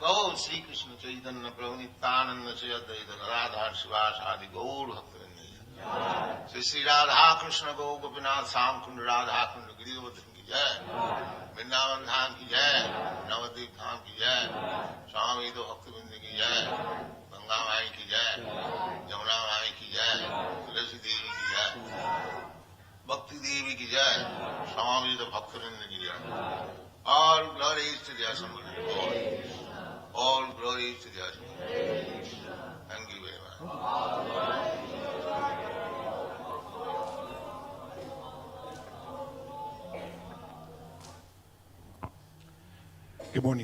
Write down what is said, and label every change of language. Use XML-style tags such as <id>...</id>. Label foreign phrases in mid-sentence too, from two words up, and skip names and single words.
<hi>Gaur Sri Krishna Chaitanya Prabhu Nityananda Sri Advaita Gadadhar Sivasadi Gaur Bhaktivedanta Sri Sri Radha Krishna Gaur Gopinath Samkund Radha Kund Giridhardhan की जय, Vrindavan Dham की जय, Navadvip Dham की जय, Swami Bhaktivedanta की जय, गंगा माई की जय, यमुना माई की जय, तुलसी देवी की जय, भक्ति देवी की जय, स्वामी तो भक्तवृंद की जय.</hi> <en>All glories to the Assembly. All glories to the Assembly. Thank you very much. Good morning.</en>